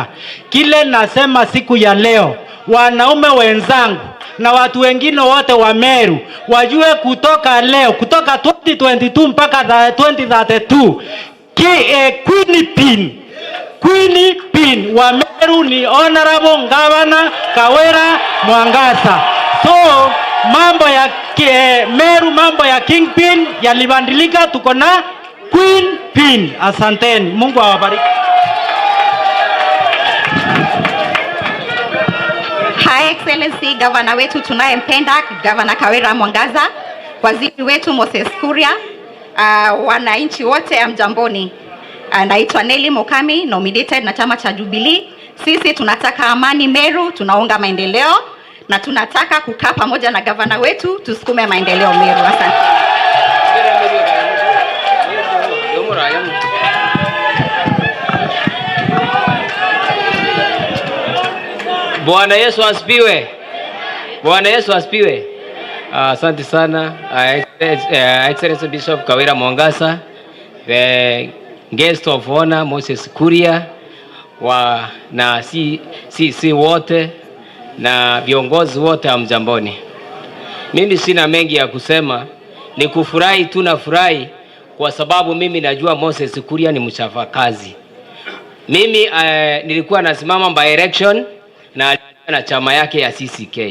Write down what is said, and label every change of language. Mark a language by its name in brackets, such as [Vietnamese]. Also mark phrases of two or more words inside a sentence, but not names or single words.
[Swahili] Kile nasema siku ya leo, wanaume wenzangu na watu wengine wote wa Meru wajue kutoka leo, kutoka 2022 mpaka 2032, Queen Pin wa Meru ni [English] Honorable Governor [Swahili] Kawira Mwangaza. So mambo ya Meru, mambo ya Kingpin yalibadilika, tuko na Queen Pin. Asanteni, Mungu awabariki. [English] High Excellency Governor [Swahili] wetu tunayempenda, Governor Kawira Mwangaza, waziri wetu Moses Kuria, wananchi wote amjamboni. Naitwa Nelly Mokami, nominated na chama cha Jubilee. Sisi tunataka amani Meru, tunaunga maendeleo na tunataka kukaa pamoja na governor wetu tusukume maendeleo Meru. Asante. Bwana Yesu asifiwe. Bwana Yesu asifiwe. Asante sana [English] Excellency Bishop [Swahili] Kawira Mwangaza, [English] the guest of honor [Swahili] Moses Kuria na si wote na viongozi wote amjamboni. Mimi sina mengi ya kusema, ni kufurahi tu, nafurahi kwa sababu mimi najua Moses Kuria ni mchapakazi. Mimi nilikuwa nasimama [English] by election [Swahili] na chama yake ya CCK.